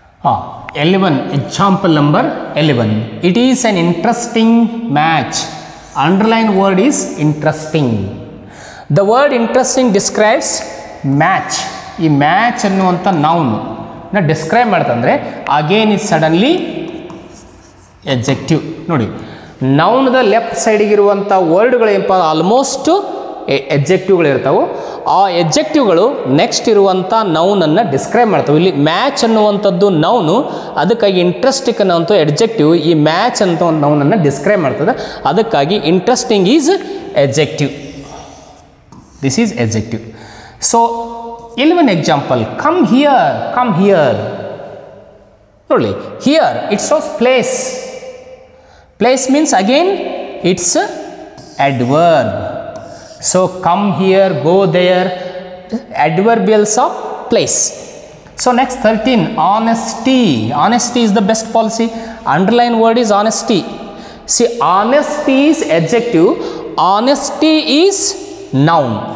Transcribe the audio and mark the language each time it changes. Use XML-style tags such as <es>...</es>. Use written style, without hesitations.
<en>Ah, 11, example number 11. It is an interesting match. Underline word is interesting. The word interesting describes match.</en> <kn>ಈ match ಅನ್ನುವಂಥ noun describe ಮಾಡ್ತಂದ್ರೆ</kn> <en>Again is suddenly adjective.</en> <kn>ನೋಡಿ ನೌನ್ದ left ಸೈಡಿಗಿರುವಂಥ ವರ್ಡ್ಗಳು ಏನಪ್ಪ, almost ಎಡ್ಜೆಕ್ಟಿವ್ಗಳು ಇರ್ತಾವೆ. ಆ ಎಡ್ಜೆಕ್ಟಿವ್ಗಳು next ಇರುವಂಥ ನೌನನ್ನು describe ಮಾಡ್ತವೆ. ಇಲ್ಲಿ match ಅನ್ನುವಂಥದ್ದು ನೌನು, ಅದಕ್ಕಾಗಿ ಇಂಟ್ರೆಸ್ಟಿಂಗ್ ಅನ್ನುವಂಥ ಎಡ್ಜೆಕ್ಟಿವ್ ಈ ಮ್ಯಾಚ್ ಅಂತ ಒಂದು ನೌನನ್ನು ಡಿಸ್ಕ್ರೈಬ್ ಮಾಡ್ತದೆ.</kn> <en>ಅದಕ್ಕಾಗಿ interesting is adjective. This is adjective. So 11 example, come here. ನೋಡಿ here it shows place. Place means again it's adverb. So come here, go there, adverbials of place. So next 13, honesty. Honesty is the best policy. Underline word is honesty. See, honesty is adjective, honesty is noun.</en>